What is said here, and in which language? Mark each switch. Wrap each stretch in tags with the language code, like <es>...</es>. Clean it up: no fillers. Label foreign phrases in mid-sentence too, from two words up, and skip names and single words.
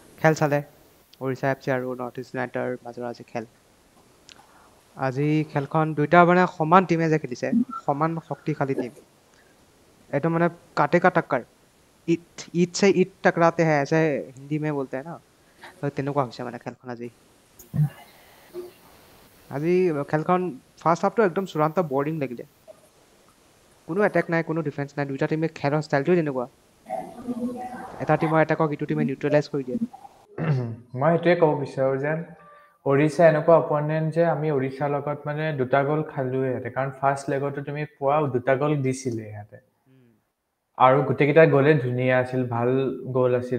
<as>খেল চালে ওড়িশা এফ চি আৰু নৰ্থ ইষ্ট ইউনাইটেডৰ মাজৰ আজি খেল। আজি খেলখন দুইটা মানে সমান টিমে যে খেলিছে, সমান শক্তিশালী টিম। এইটো মানে</as> <hi>काटे का टक्कर, ईद से ईद टकराते हैं ऐसे हिंदी में बोलते हैं ना,</hi> <as>তেনেকুৱা হৈছে মানে খেলখন আজি। আজি খেলখন</as> <en>first half</en> <as>একদম চূড়ান্ত বৰিং লাগিলে। কোনো এটেক নাই, কোনো ডিফেন্স নাই, দুইটা টিমে খেলৰ ষ্টাইলটোৱে তেনেকুৱা। এটা টিমৰ এটেকক ইটো টিমে নিউট্ৰেলাইজ কৰি দিয়ে। মই সেইটোৱে ক'ব বিচাৰোঁ যে ওড়িশা এনেকুৱা অপনেণ্ট যে আমি ওড়িশাৰ লগত মানে 2টা গ'ল খালোৱে ইয়াতে, কাৰণ</as> <en>first leg</en> <as>তুমি পোৱা 2টা গ'ল দিছিলে ইয়াতে, আৰু গোটেইকেইটা গ'লে ধুনীয়া আছিল, ভাল গ'ল আছিলে।</as>